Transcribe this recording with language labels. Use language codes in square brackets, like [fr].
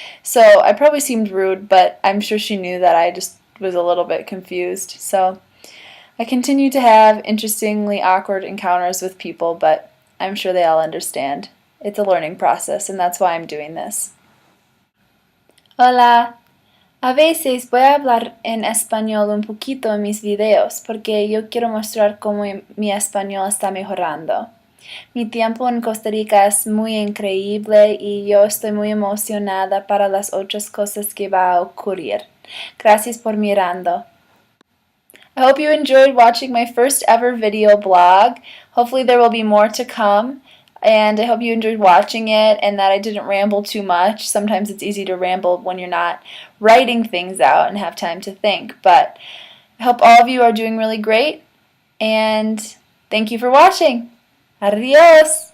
[en] So I probably seemed rude, but I'm sure she knew that I just was a little bit confused. So I continue to have interestingly awkward encounters with people, but I'm sure they all understand. It's a learning process, and that's why I'm doing this. [es] Hola. A veces voy a hablar en español un poquito en mis videos porque yo quiero mostrar cómo mi español está mejorando. Mi tiempo en Costa Rica es muy increíble y yo estoy muy emocionada para las otras cosas que va a ocurrir. Gracias por mirando. [en] I hope you enjoyed watching my first ever video blog. Hopefully there will be more to come. And I hope you enjoyed watching it and that I didn't ramble too much. Sometimes it's easy to ramble when you're not writing things out and have time to think. But I hope all of you are doing really great. And thank you for watching. Adios!